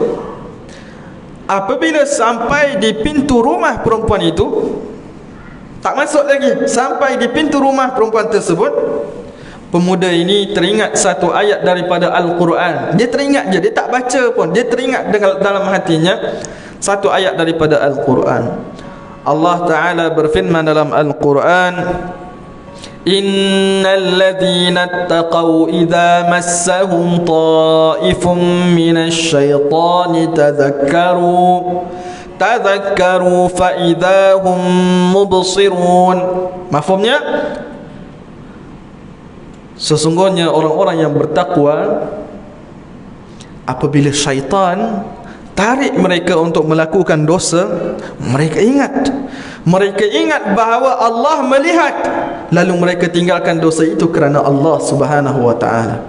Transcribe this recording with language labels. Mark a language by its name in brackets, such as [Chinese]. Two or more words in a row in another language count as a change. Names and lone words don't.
[Malay] Apabila sampai di pintu rumah perempuan itu, tak masuk lagi, sampai di pintu rumah perempuan tersebut, pemuda ini teringat satu ayat daripada Al-Quran. Dia teringat je, dia tak baca pun, dia teringat dalam hatinya satu ayat daripada Al-Quran. [Arabic] الله تعالى [Malay] berfirman dalam Al-Quran, [Arabic] إن الذين اتقوا إذا مسهم طائف من الشيطان تذكروا فإذا هم مبصرون. [Malay] Mafhumnya, sesungguhnya orang-orang yang bertakwa, apabila syaitan tarik mereka untuk melakukan dosa, mereka ingat bahawa Allah melihat, lalu mereka tinggalkan dosa itu kerana [Arabic] الله سبحانه و تعالى.